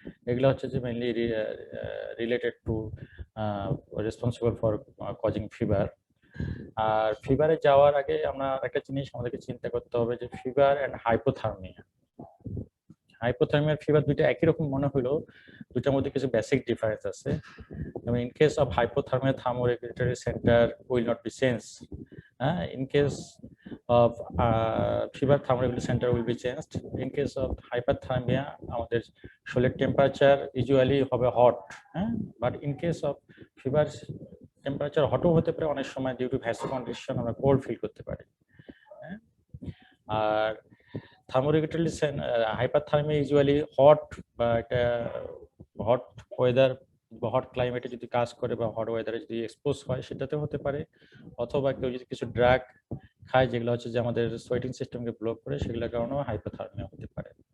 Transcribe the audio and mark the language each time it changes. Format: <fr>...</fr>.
<bn>এগুলো হচ্ছে যে</bn> <en>Mainly related to responsible for causing fever.</en> <bn>আর ফিভারে যাওয়ার আগে আমরা একটা জিনিস আমাদেরকে চিন্তা করতে হবে যে fever and hypothermia. Hypothermia fever দুইটা একই রকম মনে হলেও দুইটার মধ্যে কিছু বেসিক ডিফারেন্স আছে।</bn> <en>In case of hypothermia, thermoregulatory center will not be changed. In case of fever, thermoregulatory center will be changed. In case of hypothermia,</en> <bn>আমাদের শরীরের টেম্পারেচার ইউজুয়ালি হবে hot,</bn> <en>but in case of fever</en> <bn>temperature হটও হতে পারে অনেক সময়, due to ভ্যাসো condition আমরা cold feel করতে পারি। আর থার্মোরেগুলেটরি হাইপারথার্মিয়া ইউজুয়ালি হট বা এটা হট ওয়েদার বা হট ক্লাইমেটে যদি কাজ করে বা হট ওয়েদারে যদি এক্সপোজ হয় সেটাতে হতে পারে, অথবা কেউ যদি কিছু ড্রাগ খায় যেগুলো হচ্ছে যে আমাদের সোয়েটিং সিস্টেমকে ব্লক করে, সেগুলোর কারণেও হাইপোথার্মিয়া হতে পারে।</bn>